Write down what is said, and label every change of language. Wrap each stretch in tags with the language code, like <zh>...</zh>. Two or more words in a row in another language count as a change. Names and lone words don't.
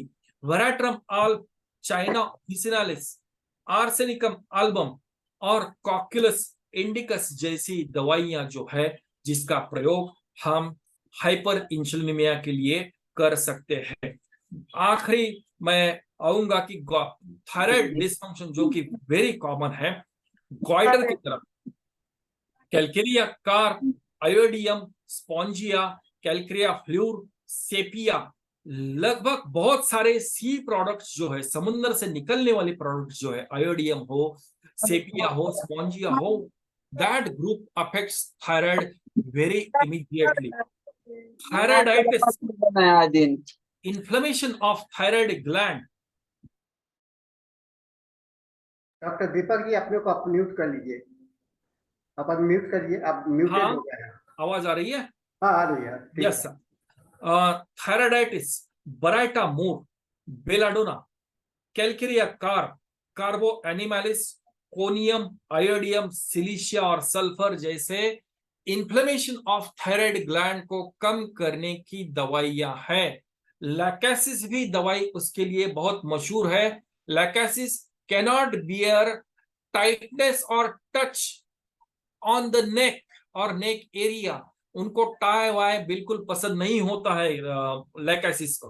<hi>वेराट्रम आल, चाइना ऑफिसिनालिस, आर्सेनिकम एल्बम और कॉक्युलस इंडिकस जैसी दवाइयां जो है जिसका प्रयोग हम</hi> <en>hyper insulinemia</en> <hi>के लिए कर सकते हैं। आखिरी मैं आऊंगा कि</hi> <en>thyroid dysfunction</en> <hi>जो कि</hi> <en>very common</en> <hi>है, गॉइटर की तरफ कैलकेरिया कार, आयोडियम स्पॉन्जिया, कैलकेरिया फ्लूर, सेपिया, लगभग बहुत सारे</hi> <en>sea products</en> <hi>जो है, समुद्र से निकलने वाले प्रोडक्ट्स जो है, आयोडियम हो, सेपिया हो, स्पॉन्जिया हो,</hi> <en>that group affects thyroid very immediately.</en> <hi>थायराइडाइटिस,</hi> <en>inflammation of thyroid gland।</en> <hi>डॉक्टर दीपक जी अपने को आप म्यूट कर लीजिए, आप म्यूट करिए, आप म्यूटेड हाँ, हो गए हैं। आवाज आ रही है? हाँ आ रही है, ठीक यस है। सर। थायराइडाइटिस, बराइटा मूर, बेलाडोना, कैलकेरिया कार, कार्बो एनिमालिस, कोनियम, आयोडियम, सिलिशिया और सल्फर जैसे</hi> <en>inflammation of thyroid gland</en> <hi>को कम करने की दवाइयां हैं। लैकेसिस भी दवाई उसके लिए बहुत मशहूर है। लैकेसिस</hi> <en>cannot bear tightness</en> <hi>और</hi> <en>touch on the neck</en> <hi>और</hi> <en>neck area,</en> <hi>उनको टाई वाई बिल्कुल पसंद नहीं होता है लैकेसिस को।</hi>